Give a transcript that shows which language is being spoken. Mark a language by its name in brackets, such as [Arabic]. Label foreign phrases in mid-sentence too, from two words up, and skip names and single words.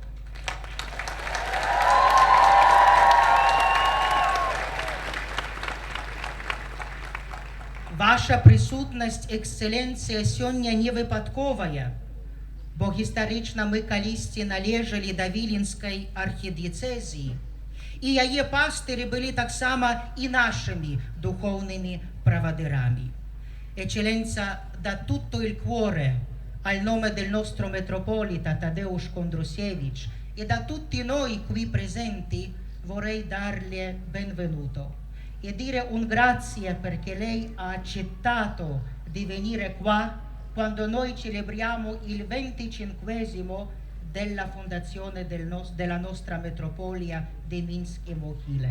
[Belarusian] Ваша прысутнасць, эксцэленцыя, сёння не выпадковая, бо гістарычна мы калісьці належалі да Віленскай архідыецэзіі, і яе пастыры былі таксама і нашымі духоўнымі правадырамі. [Italian] Eccellenza, da tutto il cuore, al nome del nostro metropolita Tadeusz Kondrusiewicz e da tutti noi qui presenti, vorrei darle benvenuto e dire un grazie perché lei ha accettato di venire qua quando noi celebriamo il 25esimo della fondazione della nostra metropolia di Minsk e Mogilev.